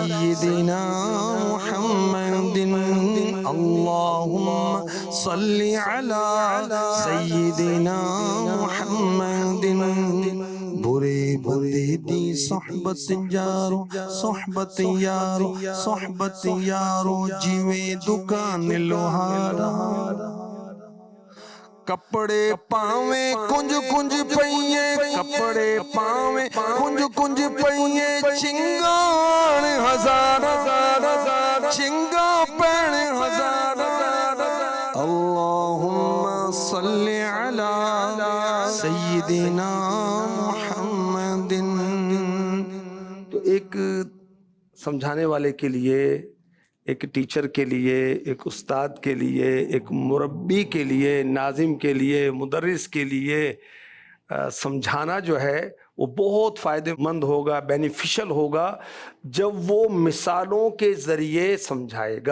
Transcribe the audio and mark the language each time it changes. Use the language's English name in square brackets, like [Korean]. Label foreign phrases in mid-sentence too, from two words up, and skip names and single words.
[Arabic] سيدنا محمد اللهم صل على سيدنا محمد [Punjabi] برے بندے دی صحبت یارو صحبت یارو صحبت یارو جیویں دکان لوہارا کپڑے پاویں کنج کنج پئیے کپڑے پاویں کنج کنج پئیے چنگان ہزار چنگا پین ہزار [Arabic] اللہم صل علی سیدنا محمد. [Urdu] تو ایک سمجھانے والے کے لیے، ایک ٹیچر کے لیے، ایک استاد کے لیے، ایک مربی کے لیے، ناظم کے لیے، مدرس کے لیے سمجھانا جو ہے وہ بہت فائدہ مند ہوگا، بینیفیشل ہوگا جب وہ مثالوں کے ذریعے سمجھائے گا.